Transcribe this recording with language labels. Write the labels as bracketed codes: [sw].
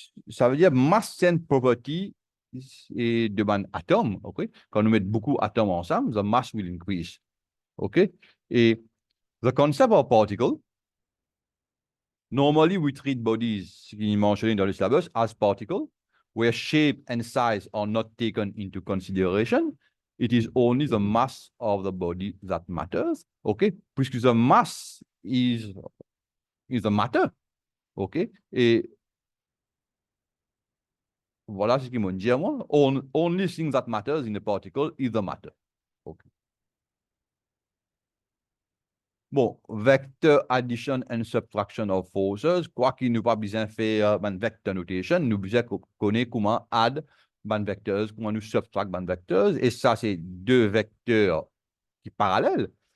[fr] Ça veut dire [en] mass and property [fr] et de un atome. Okay? Quand nous mettons beaucoup d'atomes ensemble, [en] the mass will increase. Okay? Et the concept of particle, normally we treat bodies, [fr] qui est mentionné dans le syllabus, [en] as particle, where shape and size are not taken into consideration. It is only the mass of the body that matters. Okay? Puisque the mass is the matter. OK? [fr] Et voilà ce qu'ils m'ont dit à moi. [en] Only thing that matters in a particle is the matter. Okay. [fr] Bon, vector addition and subtraction of forces, quoi qu'il nous pas besoin de faire une vector notation, nous besoin connaître comment add ban vecteurs, comment nous subtract ban vecteurs, et ça, c'est deux vecteurs qui parallèles.